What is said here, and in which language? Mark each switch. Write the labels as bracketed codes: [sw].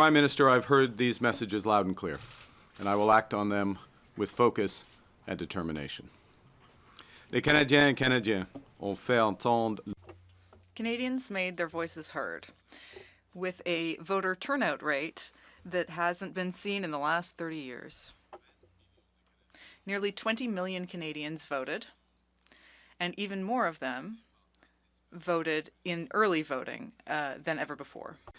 [en] Prime Minister, I've heard these messages loud and clear, and I will act on them with focus and determination. [fr] Les Canadiens et Canadiennes ont fait entendre. [en] Canadians made their voices heard with a voter turnout rate that hasn't been seen in the last 30 years. Nearly 20 million Canadians voted, and even more of them voted in early voting than ever before.